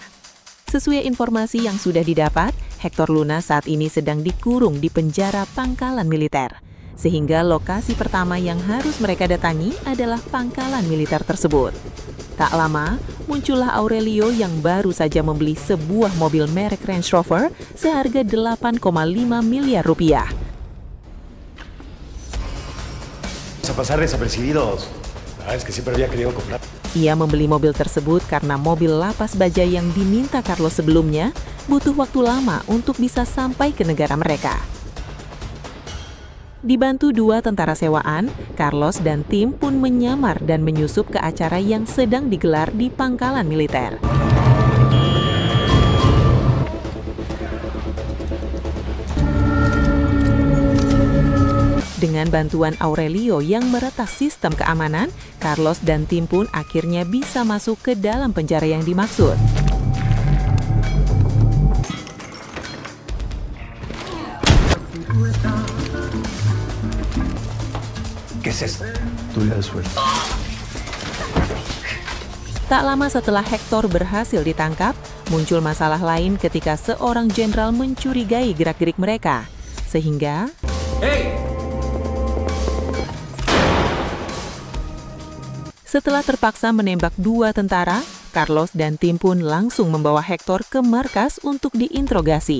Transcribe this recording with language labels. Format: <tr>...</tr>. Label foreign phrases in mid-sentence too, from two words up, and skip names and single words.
<id>Sesuai informasi yang sudah didapat, Hector Luna saat ini sedang dikurung di penjara pangkalan militer. Sehingga lokasi pertama yang harus mereka datangi adalah pangkalan militer tersebut. Tak lama, muncullah Aurelio yang baru saja membeli sebuah mobil merek Range Rover seharga 8,5 miliar rupiah.</id> <es>A pasar desapercibidos. Es que siempre había querido comprar.</es> <id>Ia membeli mobil tersebut karena mobil lapas baja yang diminta Carlos sebelumnya butuh waktu lama untuk bisa sampai ke negara mereka. Dibantu 2 tentara sewaan, Carlos dan tim pun menyamar dan menyusup ke acara yang sedang digelar di pangkalan militer. Dengan bantuan Aurelio yang meretas sistem keamanan, Carlos dan tim pun akhirnya bisa masuk ke dalam penjara yang dimaksud.</id> <es>¿Qué es esto? Tuya de suerte.</es> <id>Tak lama setelah Hector berhasil ditangkap, muncul masalah lain ketika seorang jenderal mencurigai gerak-gerik mereka. Sehingga setelah terpaksa menembak 2 tentara, Carlos dan tim pun langsung membawa Hector ke markas untuk diinterogasi.</id>